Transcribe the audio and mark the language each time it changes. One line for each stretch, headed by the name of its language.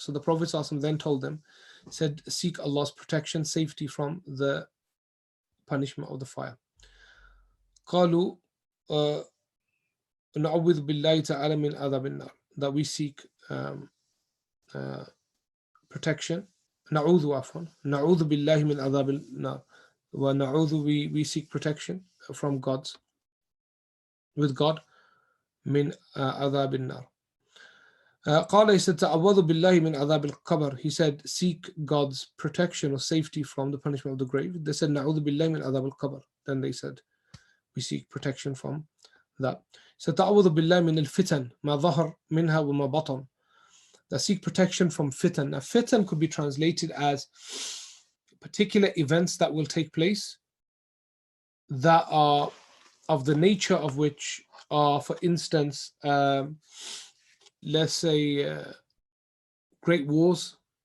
English: So the Prophet ﷺ then told them, said, seek Allah's protection, safety from the punishment of the fire.
Arabic: قالوا نعوذ بالله تعالى من عذاب النار,
English: that we seek protection.
Arabic: نعوذ عفوا نعوذ بالله من عذاب النار. ونعوذ,
English: we seek protection from with God
Arabic: من عذاب النار. قال,
English: he said,
Arabic: تعوذ بالله من عذاب القبر.
English: He said, seek God's protection or safety from the punishment of the grave. They said,
Arabic: نعوذ بالله من عذاب القبر.
English: Then they said, we seek protection from that.
Arabic: So تعوذ بالله من الفتن ما ظهر منها وما بطن.
English: That seek protection from fitan. Now, fitan could be translated as particular events that will take place that are of the nature of which are, for instance, let's say great wars.